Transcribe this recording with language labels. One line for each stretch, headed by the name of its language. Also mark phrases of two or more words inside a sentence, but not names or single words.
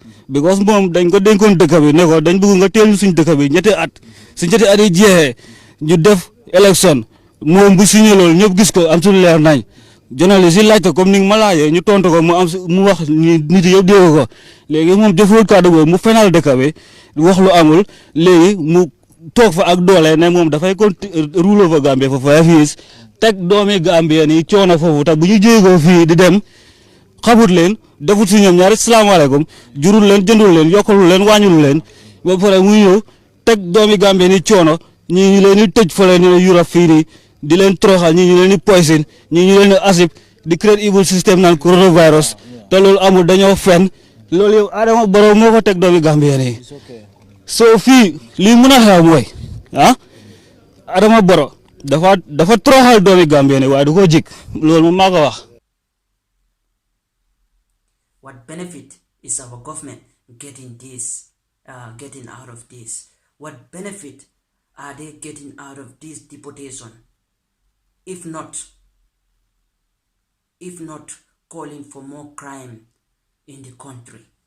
Wolof: because moom dañ ko dénkoon dëkk bi ne ko dañ bëgg nga teel suñ dëkk bi ñetti at su ñetti at yi jeexee ñu def élection moom bu signé loolu ñëpp gis ko am suñu leer nañ journaliste yi laajte comme ni nga ma laajee ñu tontu ko mu wax nit yëpp dégg ko léegi moom deful kàddu boobu mu fenal dëkk bi wax lu amul léegi mu toog fa ak doole ne moom dafay
English: rule over Gambia for 5 years
Wolof: teg doomi Gambia ni coono foofu te bu ñu jéegoo fii di dem xamut leen defut si ñoom ñaari salaamaaleykum jurul leen jëndul leen yokkalul leen wàññul leen ba pare muy ñëw teg doomi Gambia ni coono ñii ñu leen di tëj fa leen ni Europe fii nii di leen toroxal ñii ñu leen di poison ñii ñu leen di asib di
English: create evil system
Wolof: naan coronavirus te loolu amul dañoo fen loolu yow Adama Barrow moo ko teg doomi Gambia nii soo fii lii mën a xew mooy Adama Barrow dafa toroxal doomi Gambia nii waaye du ko jik loolu moom maa ko wax.
English: What benefit is our government getting out of this? What benefit are they getting out of this deportation? If not calling for more crime in the country.